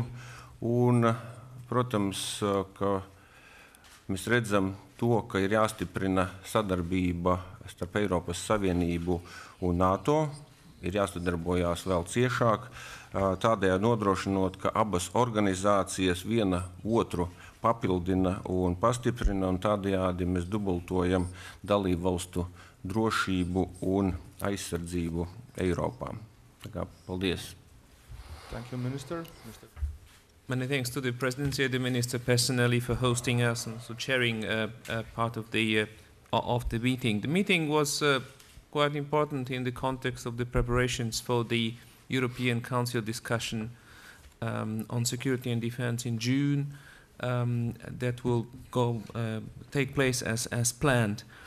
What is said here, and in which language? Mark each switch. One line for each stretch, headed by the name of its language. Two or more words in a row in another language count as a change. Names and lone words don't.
Latvian: Un, protams, ka mēs redzam to, ka ir jāstiprina sadarbība starp Eiropas Savienību un NATO, ir jāsadarbojās vēl ciešāk, tādējādi nodrošinot, ka abas organizācijas viena otru papildina un pastiprina, un tādējādi mēs dubultojam dalību valstu drošību un aizsardzību Eiropā. Paldies!
English: Thank you, Minister. Many thanks to the Presidency and the Minister personally for hosting us and for chairing part of the meeting. The meeting was quite important in the context of the preparations for the European Council discussion on security and defense in June that will take place as planned.